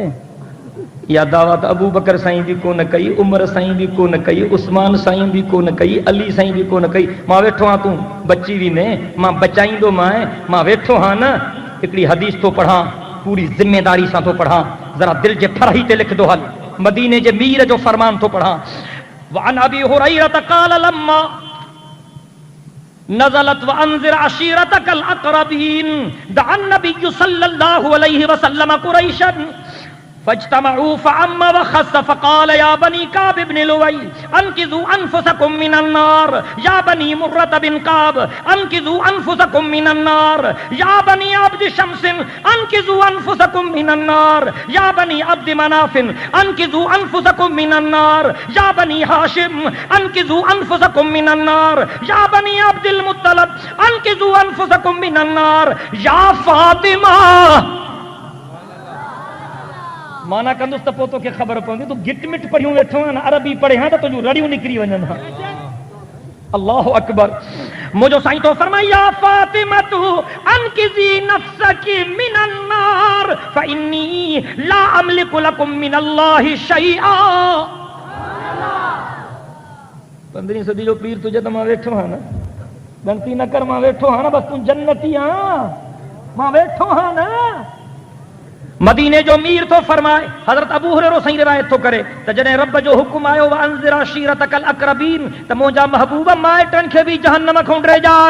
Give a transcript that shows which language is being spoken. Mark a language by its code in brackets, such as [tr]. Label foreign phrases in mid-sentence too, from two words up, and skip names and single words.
[sd] या दावा त अबू बकर साईं बि कोन कई, उमर साईं बि कोन कई, उस्मान साईं बि कोन कई, अली साईं बि कोन कई. मां वेठो आहियां तूं बची वेंदे मां बचाईंदो मां वेठो आहियां न. हिकिड़ी हदीस थो पढ़ां पूरी ज़िम्मेदारी सां थो पढ़ां. ज़रा दिलि जे फरही ते लिखंदो हल. मदीने जे मीर जो फरमान थो पढ़ां. [ar] وعن أبي هريرة قال لما نزلت وأنذر عشيرتك الأقربين دعا النبي صلى الله عليه وسلم قريشا فاجتمعوا فعم وخص فقال يا بني كعب بن لؤي انقذوا انفسكم من النار يا بني مرة بن كعب انقذوا انفسكم من النار يا بني عبد شمس انقذوا انفسكم من النار يا بني عبد مناف انقذوا انفسكم من النار يا بني هاشم انقذوا انفسكم من النار يا بني عبد المطلب انقذوا انفسكم من النار يا فاطمہ. [sd] माना कंदुसि त पोइ तोखे ख़बर पवंदी. तूं गिट मिट पढ़ियूं वेठो आहियां न अरबी पढ़े हा त तुंहिंजूं रड़ियूं निकिरी वञनि हा. [ar] الله أكبر. [sd] मुंहिंजो साईं तो फरमाए [ar] يا فاطمة أنقذي نفسك من النار فإني لا أملك لكم من الله شيئا. [sd] 15वीं सदी जो पीर तुझे त मां वेठो आहियां न. गलती न कर मां वेठो आहियां न. बस तूं जन्नती आहियां मां वेठो आहियां न. मदीने जो मीर तो फरमाए. हज़रत अबू हुरैरा सही रिवायत तो करे त जॾहिं रब जो हुकुम आयो [ar] وأنذر عشيرتك الأقربين [sd] त मुंहिंजा महबूब माइटनि खे बि जहन्नम खां ड्रेजार.